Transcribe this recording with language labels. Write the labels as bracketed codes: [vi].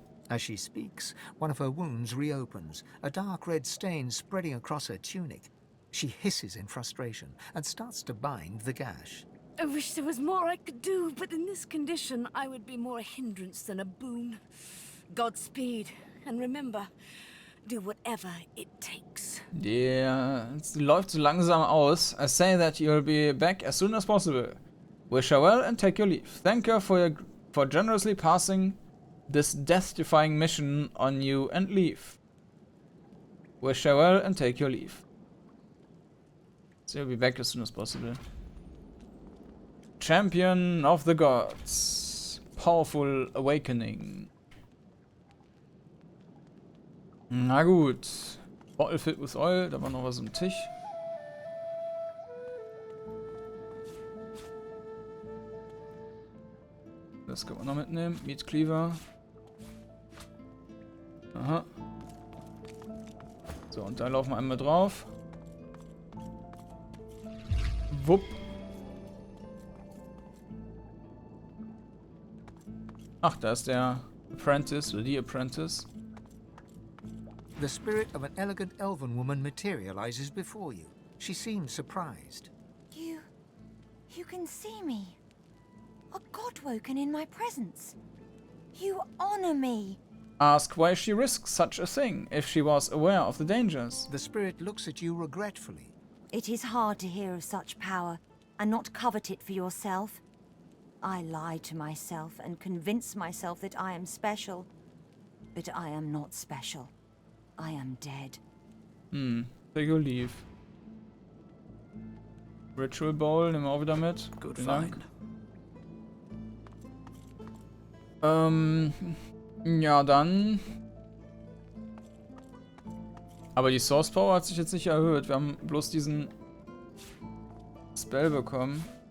[en] As she speaks, one of her wounds reopens, a dark red stain spreading across her tunic. She hisses in frustration and starts to bind the gash. I wish there was more I could do, but in this condition, I would be more a hindrance than a boon. Godspeed, and remember, do whatever it takes. [de] Yeah, es läuft so langsam aus. [en] I say that you'll be back as soon as possible. Wish her well and take your leave. Thank her for generously passing this death-defying mission on you and leave. Wish her well and take your leave. So you'll be back as soon as possible. Champion of the Gods. Powerful Awakening. [de] Na gut. Bottle filled with oil. Da war noch was am Tisch. Das können wir noch mitnehmen. Meat Cleaver. Aha. So, und da laufen wir einmal drauf. Wupp. Ach, da ist der Apprentice oder die Apprentice. [en] The spirit of an elegant elven woman materializes before you. She seems surprised. You can see me. A god woken in my presence. You honor me. Ask why she risks such a thing if she was aware of the dangers. The spirit looks at you regretfully. It is hard to hear of such power and not covet it for yourself. I lie to myself and convince myself that I am special. But I am not special. I am dead. Take your leave. [de] Ritual Bowl nehmen wir auch wieder mit. [en] Good [de] Vielen Dank. [en] find. [de] Ja, dann. Aber die Source Power hat sich jetzt nicht erhöht. Wir haben bloß diesen Spell bekommen.